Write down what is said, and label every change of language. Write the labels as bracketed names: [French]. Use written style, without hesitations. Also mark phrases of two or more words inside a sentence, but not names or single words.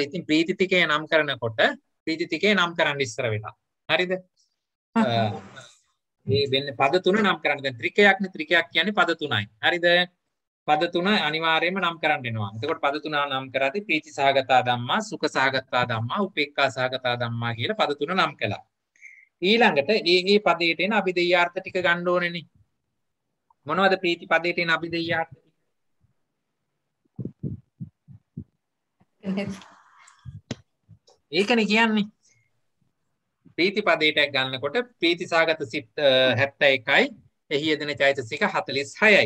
[Sinhala] ඉතින් ප්‍රීති ත්‍රිකය නම් කරනකොට ප්‍රීති ත්‍රිකය නම් කරන්න ඉස්සර වෙනවා. හරිද? මේ වෙන්නේ පද තුන නම් කරන්න. දැන් ත්‍රිකයක් නේ ත්‍රිකයක් කියන්නේ පද තුනයි. හරිද? පද තුන අනිවාර්යයෙන්ම නම් කරන්න වෙනවා. එතකොට පද තුන නම් කරද්දී [Pali] ප්‍රීති සහගතා ධම්මා, සුඛ සහගතා ධම්මා, උපේක්ඛා සහගතා ධම්මා [Sinhala] කියලා පද තුන නම් කළා. ඊළඟට මේ පදයට එන අභිධේයාර්ථ ටික ගන්න ඕනේනේ. මොනවද ප්‍රීති පදයට එන අභිධේයාර්ථ ටික? ඒකනේ කියන්නේ. ප්‍රීති පදයට ගන්නකොට ප්‍රීති සහගත සිත් 71යි, එහි යෙදෙන චෛතසික 46යි.